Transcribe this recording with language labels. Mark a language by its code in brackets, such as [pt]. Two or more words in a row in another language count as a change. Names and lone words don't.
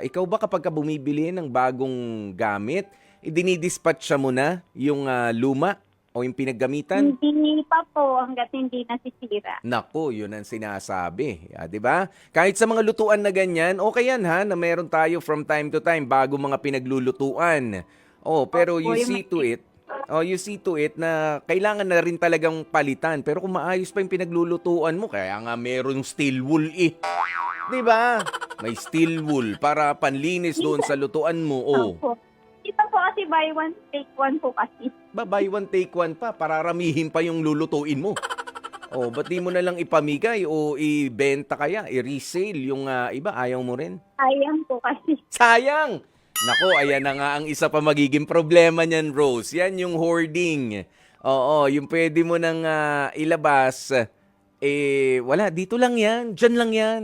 [tl] Ikaw ba kapag ka bumibili ng bagong gamit, idinidispatch siya mo na yung luma o yung pinaggamitan? Hindi pa po hangga't hindi nasisira. Naku, yun ang sinasabi. 'Di ba? Kahit sa mga lutuan na ganyan, okay yan ha, na meron tayo [en] from time to time [tl] bago mga pinaglulutuan. Pero Opo, [en] you see to it [tl] na kailangan na rin talagang palitan. Pero kung maayos pa yung pinaglulutuan mo, kaya nga merong [en] steel wool [tl] 'Di ba? May [en] steel wool [tl] para panlinis doon sa lutuan mo. Opo. Ito po kasi [en] buy one, take one [tl] po kasi. [en] Buy one take one [tl] pa, pararamihin pa yung lulutuin mo. Ba't di mo na lang ipamigay o ibenta kaya, i-resale yung iba, ayaw mo rin? Sayang po kasi. Sayang! Nako, ayan na nga ang isa pa magiging problema niyan, Rose. Yan yung hoarding. Oo, yung pwede mo nang ilabas, wala, dito lang yan, dyan lang yan.